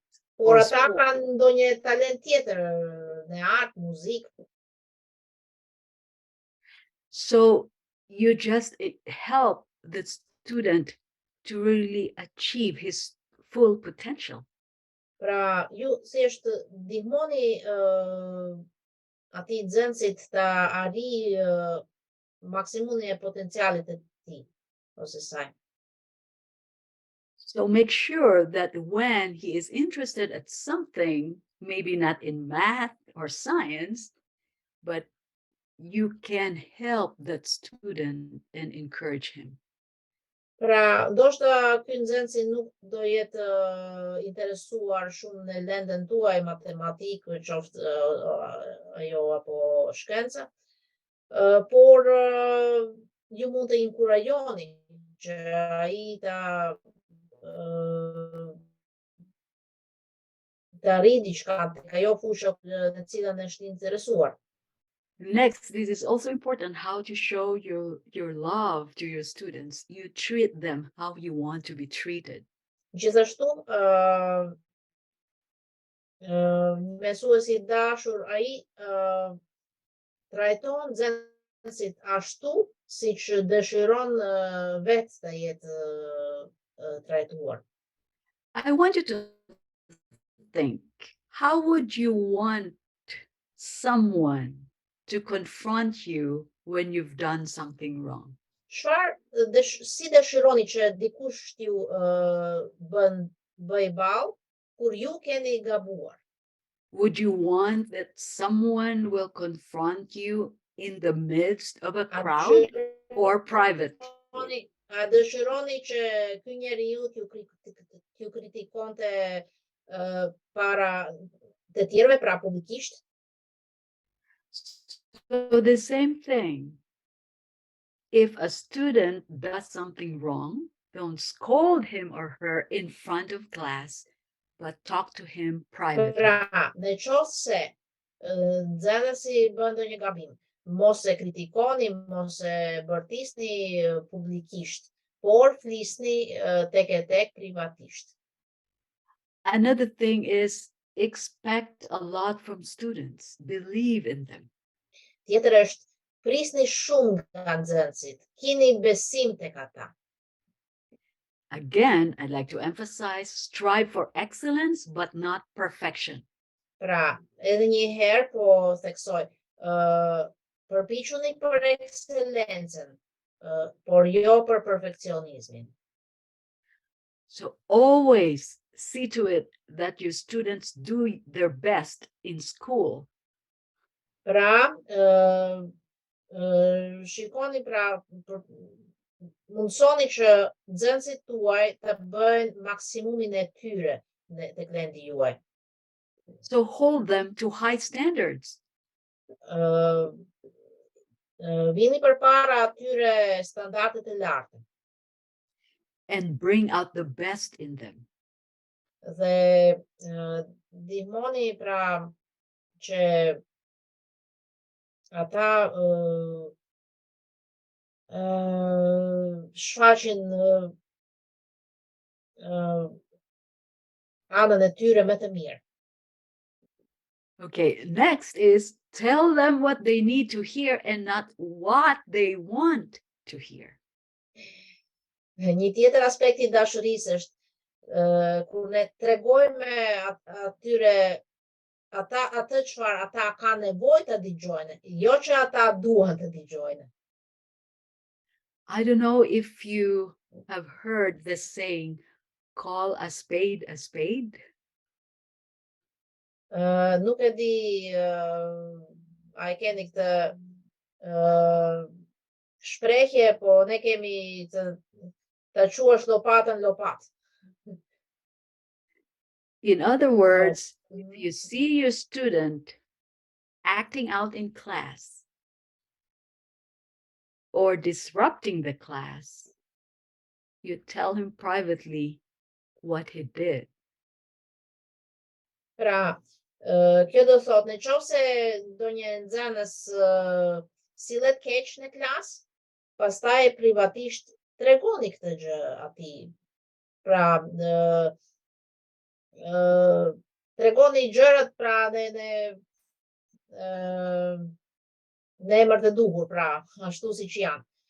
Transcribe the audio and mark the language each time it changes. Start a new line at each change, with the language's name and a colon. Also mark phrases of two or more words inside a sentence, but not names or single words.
Albanian: por or ata sport. kanë ndonjë talent tjetër në art, muzikë.
English: So you just help the student to really achieve his full potential.
Albanian: Pra ju thjesht ndihmoni atij nxënësit ta arrijë maksimumin e potencialit të tij ose saj.
English: So make sure that when he is interested at something, maybe not in math or science, but you can help that student and encourage him.
Albanian: Pra, ndoshta ky nxënësi nuk do jetë interesuar shumë në lendën tuaj matematikë, qoftë ajo apo shkenca, por ju mund të inkurajoni që ai ta arrijë diçka tek ajo fushë në cilën është interesuar.
English: Next, this is also important, how to show your love to your students. You treat them how you want to be treated.
Albanian: Gjithashtu, mësuesi I dashur ai trajton nxënësit ashtu siç dëshiron vetë të jetë trajtuar.
English: I want you to think, how would you want someone to confront you when you've done something wrong?
Albanian: Si dëshironi që dikush t'ju bëj ballë kur ju keni gabuar?
English: Would you want that someone will confront you in the midst of a crowd or private?
Albanian: A dëshironi që ky njeriu t'ju kritikonte para të tjerëve, pra publikisht?
English: So the same thing. If a student does something wrong, don't scold him or her in front of class, but talk to him privately.
Albanian: Pra, në qoftë se nxënësi bën ndonjë gabim, mos e kritikoni, mos e bërtisni publikisht, por flisni tek e tek privatisht.
English: Another thing is expect a lot from students. Believe in them.
Albanian: Tjetër është prisni shumë nga nxënësit, kini besim tek ata.
English: Again, I'd like to emphasize strive for excellence, but not perfection.
Albanian: Pra, edhe një herë po theksoj, përpiquni për ekselencën, por jo për perfekcionizmin.
English: So always see to it that your students do their best in school.
Albanian: Pra, shikoni pra, mundsoni që nxënësit tuaj të bëjnë maksimumin e tyre tek vendi juaj.
English: So hold them to high standards.
Albanian: Vini përpara atyre standardet e larta
English: And bring out the best in them.
Albanian: dhe ndihmoni pra që ata shfaqin anën e tyre më të mirë.
English: Okay, next is tell them what they need to hear and not what they want to hear.
Albanian: Një tjetër aspekt i dashurisë është kur ne tregojmë atyre atë çfarë ata kanë nevojë të dëgjojnë, jo që ata duan të dëgjojnë.
English: I don't know if you have heard this saying, call a spade a spade.
Albanian: Nuk e di a e keni këtë shprehje, po ne kemi të quash lopatën lopat.
English: In other words, if you see your student acting out in class or disrupting the class, you tell him privately what he did.
Albanian: Pra, kjo do thot, në qoftë se ndonjë nxënës sillet keq në klasë, pastaj privatisht tregoni këtë gjë atij. Pra, tregoni gjërat pra në emër të duhur, pra, ashtu siç janë.